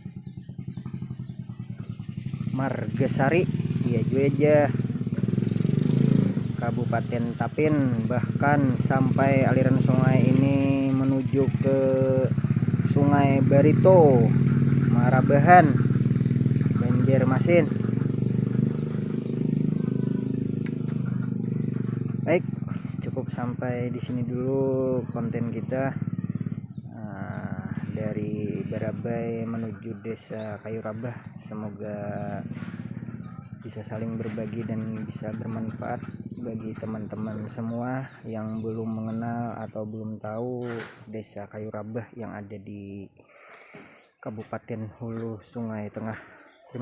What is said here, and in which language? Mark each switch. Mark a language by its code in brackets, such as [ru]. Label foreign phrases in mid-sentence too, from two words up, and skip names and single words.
[id] Margasari, Jueja, Kabupaten Tapin, bahkan sampai aliran sungai ini menuju ke Sungai Barito, Marabahan, Banjarmasin. Baik, cukup sampai di sini dulu konten kita dari Barabai menuju Desa Kayu Rabah. Semoga bisa saling berbagi dan bisa bermanfaat bagi teman-teman semua yang belum mengenal atau belum tahu Desa Kayu Rabah yang ada di Kabupaten Hulu Sungai Tengah.